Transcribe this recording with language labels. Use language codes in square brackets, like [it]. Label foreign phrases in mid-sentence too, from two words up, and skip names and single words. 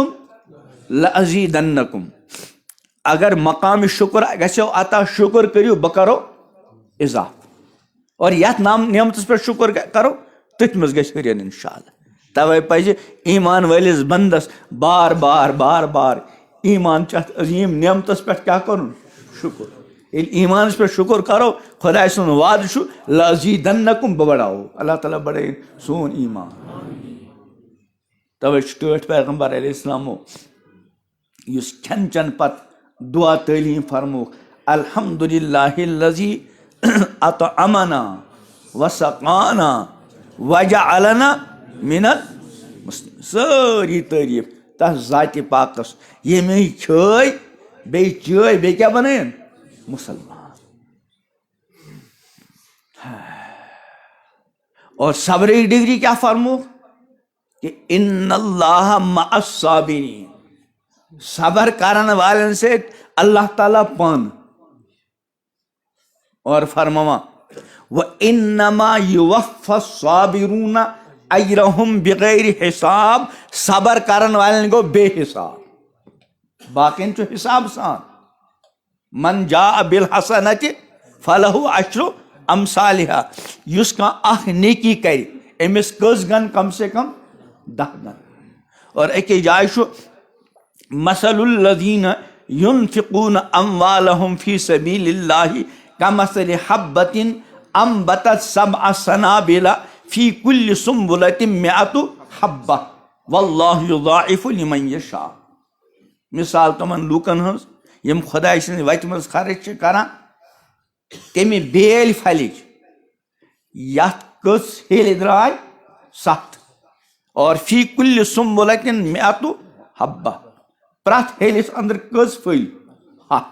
[ks] لَأَزیٖدَنَّکُم اگر مقامِ شُکر گژھیو عطا شُکر کٔرِو بہٕ کرو اضافہٕ اور یتھ نعمتس پٮ۪ٹھ شُکر کرو تٔتھۍ منٛز گژھِ ہُرٮ۪ر [ar] انشاء اللہ [ks] توے پزِ ایٖمان وٲلِس بنٛدس بار بار ایٖمان چھِ اتھ عظیٖم نعمتس پٮ۪ٹھ کیٛاہ کرُن شُکر ییٚلہِ ایٖمانَس پٮ۪ٹھ شُکُر کَرو خۄداے سُنٛد وعدٕ چھُ لَزیٖدَنَّکُم بہٕ بَڑاوو. اللہ تعالیٰ بَڑٲیِن سون ایٖمان. تَوَے چھُ ٹٲٹھۍ پیغمبر علیہ السلامو یُس کھٮ۪ن چٮ۪ن پَتہٕ دُعا تعلیٖم فرمووُکھ [ar] الحمدُاللہ الذی اطعمنا وسقانا وجعلنا من المسلمین. [ks] سٲری تعریٖف تَتھ ذاتِ پاکَس ییٚمۍ کھیٲے بیٚیہِ چٲے بیٚیہِ کیٛاہ بَنٲیِن مُسلمان. اور صبرٕچ ڈگری کیٛاہ فرمووُکھ کہ [ar] ان اللہ مع الصابرین. [ks] صبر کرن والن سۭتۍ اللہ تعالیٰ پانہٕ. اور فرماوان [ar] وَإِنَّمَا يُوَفَّى الصَّابِرُونَ أَجْرَهُمْ بِغَيْرِ حِساب. [ks] صبر کرن والن گوٚو بے حساب. باقین چھُ حساب سان. [ar] من جاء بالحسنۃ فلہ عشر امثالها. [ks] یُس کانٛہہ اکھ نیکی کرِ أمِس کٔژ گن کم سے کم 10 گن. اور أکِس جایہِ چھُ [ar] مثل الذین ينفقون اموالهم في سبيل الله كمثل حبة انبتت 7 سنابل في كل سنبلة 100 حبة والله يضاعف لمن يشاء. [ks] مثال تمن لوکن ہنٛز یِم خۄداے سٕنٛزِ وتہِ منٛز خرچ چھِ کران تمہِ بیلۍ پھلِچ یتھ کٔژ ہیٚلہِ درٛاے 7 اور [ar] فی کُلہِ سُنبلتن 100 حبہ. [ks] پرٛٮ۪تھ ہیٚلِس انٛدر کٔژ پھٔلۍ 100.